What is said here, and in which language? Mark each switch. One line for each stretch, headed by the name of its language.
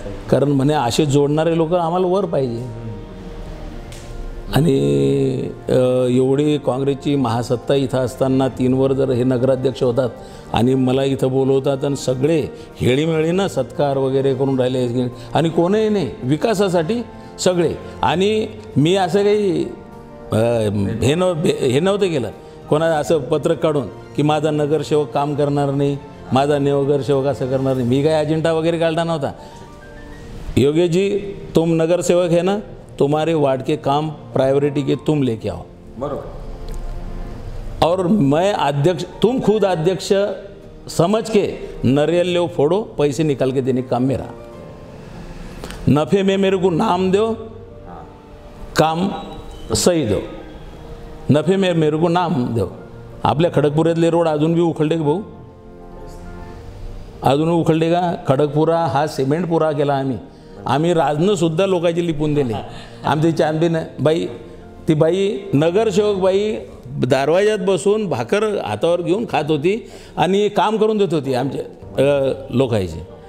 Marathi: कारण म्हणे असे जोडणारे लोक आम्हाला वर पाहिजे. आणि एवढी काँग्रेसची महासत्ता इथं असताना 3 वर जर हे नगराध्यक्ष होतात आणि मला इथं बोलवतात आणि सगळे हेळीमेळीनं सत्कार वगैरे करून राहिले. आणि कोणीही नाही, विकासासाठी सगळे. आणि मी असं काही हे नव्हतं केलं कोणा असं पत्रक काढून की माझा नगरसेवक काम करणार नाही, माझा नगरसेवक असं करणार नाही. मी काय अजेंडा वगैरे काढला नव्हता.
Hindi: योगेश जी तुम नगरसेवक है ना, तुम्हारे वार्ड के काम प्रायोरिटी के तुम लेके आओ. बरोबर. और मैं अध्यक्ष, तुम खुद अध्यक्ष समझ के नारियल लो फोड़ो, पैसे निकाल के देने काम मेरा. नफे में मेरे को नाम दो, काम सही दो. नफे में मेरे को नाम दो.
Marathi: आपल्या खडकपुऱ्यातले रोड अजून बी उखलडे का भाऊ? अजून उखलडे का? खडकपुरा हा सिमेंटपुरा केला आम्ही राजनंसुद्धा लोकांची लिपून दिली. आमची चांदीनं बाई, ती बाई नगरसेवक बाई दरवाज्यात बसून भाकर हातावर घेऊन खात होती आणि काम करून देत होती आमच्या लोकांची.